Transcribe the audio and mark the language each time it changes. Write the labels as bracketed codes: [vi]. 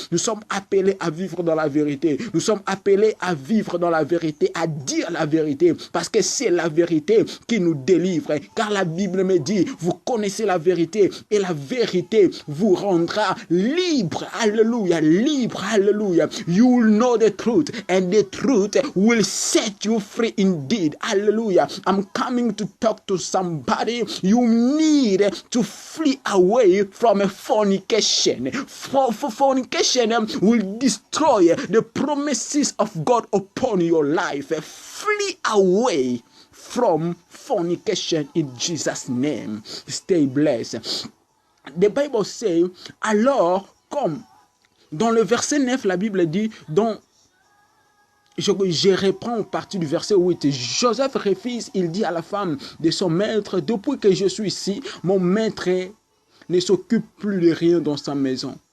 [fr] Nous sommes appelés à vivre dans la vérité. Nous sommes appelés à vivre dans la vérité, à dire la vérité. Parce que c'est la vérité qui nous délivre. Car la Bible me dit, vous connaissez la vérité et la vérité vous rendra libre. Alléluia, libre, alléluia. [en] You will know the truth and the truth will set you free indeed. Hallelujah. I'm coming to talk to somebody. You need to flee away from a fornication. For fornication will destroy the promises of God upon your life. Flee away from fornication in Jesus' name. Stay blessed. The Bible says, [fr] alors, comme dans le verset 9, la Bible dit, je reprends en partie du verset 8. Joseph refuse, il dit à la femme de son maître, depuis que je suis ici, mon maître ne s'occupe plus de rien dans sa maison.